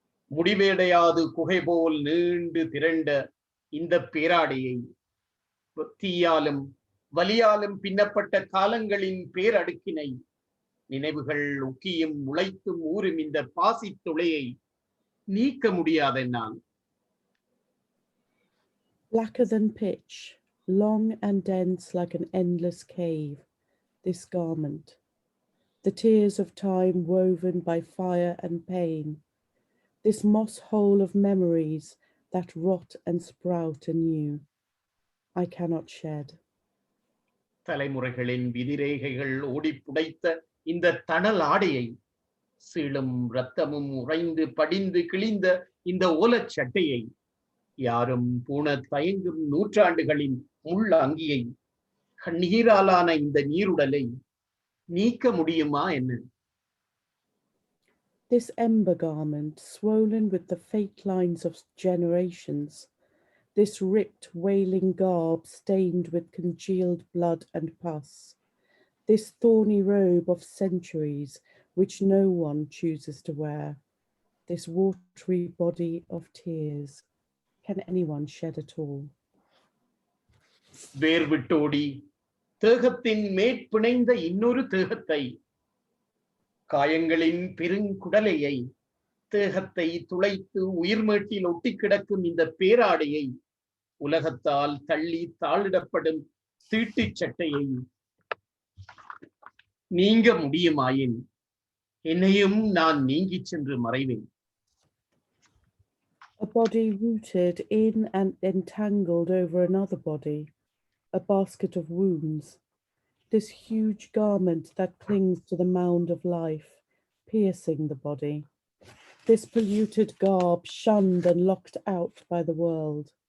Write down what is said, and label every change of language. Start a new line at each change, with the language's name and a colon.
Tamil: முடிவேடையாது குகை போல் நீண்டு திரண்ட இந்த பேராடையை தீயாலும் வலியாலும் பின்னப்பட்ட காலங்களின் பேரடுக்கினை நினைவுகள் உக்கியும் முளைத்தும் ஊறும் இந்த பாசி துளையை நீக்க முடியாதென்னால்.
English: Blacker than pitch, long and dense like an endless cave, this garment, the tears of time woven by fire and pain, this moss hole of memories that rot and sprout anew, I cannot shed.
Tamil: தலைமுறைகளின் விதிரேகைகள் ஓடி புடைத்த இந்த தணல் ஆடையை, சீளும் இரத்தமும் உறைந்து படிந்து கிழிந்த இந்த ஓலச் சட்டையை, யாரும் பூண தயங்கும் நூற்றாண்டுகளின் முள் அங்கியை, கண்ணீராலான இந்த நீருடலை நீக்க முடியுமா என்ன?
English: This ember garment, swollen with the fate lines of generations, this ripped, wailing garb stained with congealed blood and pus, this thorny robe of centuries which no one chooses to wear, this watery body of tears, can anyone shed at all?
Tamil: வேர்விட்டோடி தேகத்தின் மேற்பிணைந்த இன்னொரு தேகத்தை, காயங்களின் பெருங்குடலையை, தேகத்தை துளைத்து உயிர்மேட்டில் ஒட்டி கிடக்கும் இந்த பேராடையை, உலகத்தால் தள்ளி தாளிடப்படும் தீட்டுச் சட்டையை நீங்க முடியுமாயின் என்னையும் நான் நீங்கிச் சென்று மறைவேன்.
English: A body rooted in and entangled over another body, a basket of wounds, this huge garment that clings to the mound of life, piercing the body, this polluted garb shunned and locked out by the world.